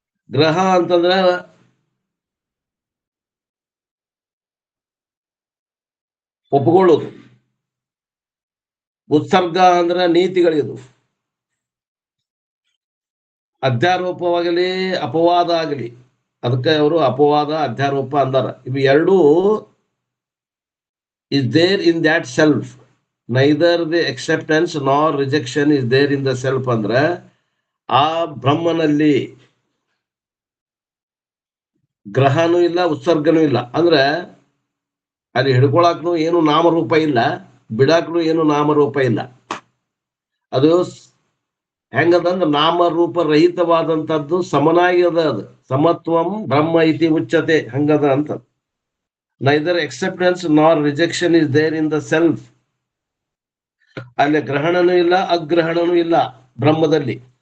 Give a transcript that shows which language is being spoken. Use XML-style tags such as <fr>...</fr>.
<kn>ಗ್ರಹ ಅಂತಂದ್ರ ಒಪ್ಪಿಕೊಳ್ಳೋದು. ಉತ್ಸರ್ಗ ಅಂದ್ರ ನೀತಿಗಳಿದು. ಅಧ್ಯಾರೋಪವಾಗಲಿ ಅಪವಾದ ಆಗಲಿ, ಅದಕ್ಕೆ ಅವರು ಅಪವಾದ ಅಧ್ಯಾರೋಪ ಅಂದಾರ. ಇವು ಎರಡೂ</kn> <en>is there in that self. Neither the acceptance nor rejection is there in the self.</en> <kn>ಅಂದ್ರೆ ಆ ಬ್ರಹ್ಮನಲ್ಲಿ ಗ್ರಹನೂ ಇಲ್ಲ, ಉತ್ಸರ್ಗನೂ ಇಲ್ಲ. ಅಂದ್ರೆ ಅಲ್ಲಿ ಹಿಡ್ಕೊಳಕ್ನು ಏನು ನಾಮರೂಪ ಇಲ್ಲ, ಬಿಡಾಕ್ನು ಏನು ನಾಮರೂಪ ಇಲ್ಲ. ಅದು ಹೆಂಗದಂದ್ರೆ ನಾಮರೂಪ ರಹಿತವಾದಂಥದ್ದು ಸಮನಾಗಿ ಅದ. ಅದು ಸಮತ್ವಂ ಬ್ರಹ್ಮ ಇತಿ ಉಚ್ಯತೆ, ಹಂಗದ ಅಂತ.</kn> <en>Neither acceptance nor rejection is there in the self.</en> <kn>ಅಲ್ಲಿ ಗ್ರಹಣನೂ ಇಲ್ಲ, ಅಗ್ರಹಣನೂ ಇಲ್ಲ ಬ್ರಹ್ಮದಲ್ಲಿ.</kn>